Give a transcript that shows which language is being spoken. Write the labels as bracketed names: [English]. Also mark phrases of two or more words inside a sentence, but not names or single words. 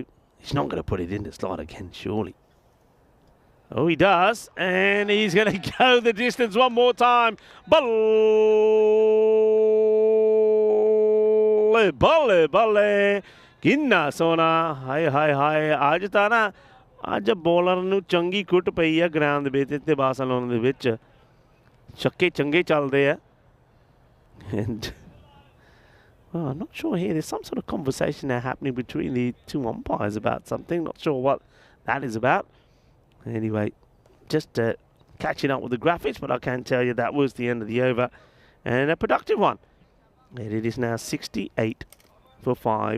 [English] He's not going to put it in the slot again, surely. Oh, he does. And he's going to go the distance one more time. [Punjabi] ਬੱਲੇ, ਬੱਲੇ, ਬੱਲੇ. ਕਿੰਨਾ ਸੋਹਣਾ. ਹਾਏ, ਹਾਏ, ਹਾਏ। ਅੱਜ ਤਾਂ ਨਾ, ਅੱਜ ਬੌਲਰ ਨੂੰ ਚੰਗੀ ਕੁੱਟ ਪਈ ਆ ground ਦੇ ਵਿੱਚ ਤੇ ਬਾਰਸਲੋਨਾ ਦੇ ਵਿੱਚ ਛੱਕੇ ਚੰਗੇ ਚੱਲਦੇ ਆ. [English] And well, I'm not sure here. There's some sort of conversation now happening between the two umpires about something. Not sure what that is about. Anyway, just catching up with the graphics, but I can tell you that was the end of the over. And a productive one. And it is now 68 for 5.